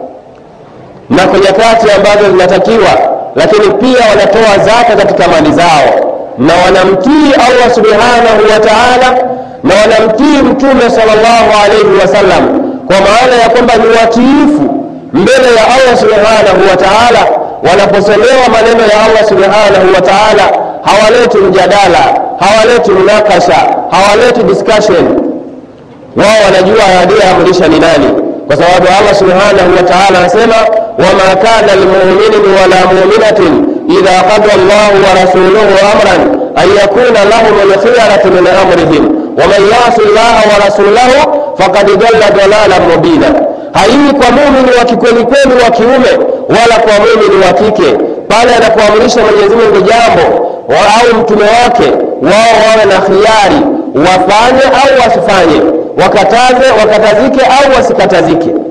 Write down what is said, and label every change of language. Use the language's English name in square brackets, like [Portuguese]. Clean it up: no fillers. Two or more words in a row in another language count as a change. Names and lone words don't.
[Swahili] na kwa nyakati ambazo zinatakiwa, lakini pia wanatoa zaka katika mali zao, na wanamtii Allah [Arabic] سبحانه وتعالى, [Swahili] na wanamtii Mtume [Arabic] صلى الله عليه وسلم, [Swahili] kwa maana ya kwamba ni watiifu mbele ya Allah [Arabic] سبحانه وتعالى. [Swahili] Wanaposomewa maneno ya Allah [Arabic] سبحانه وتعالى [Swahili] hawaleti mjadala, hawaleti munakasha, hawaleti discussion. Wao wanajua aliyeamrisha ni nani, kwa sababu Allah [Arabic] سبحانه وتعالى anasema وما كان لمؤمن ولا مؤمنة إذا قضى الله ورسوله أمرا أن يكون لهم الخيرة من أمرهم ومن يعص الله ورسوله فقد ضل ضلالا مبينا. [Swahili] Haiwi kwa muumini wa kikweli kweli wa kiume wala kwa muumini wa kike pale anapoamrisha Mwenyezi Mungu jambo au mtume wake, wao wawe na khiari, wafanye au wasifanye, wakatazike au wasikatazike.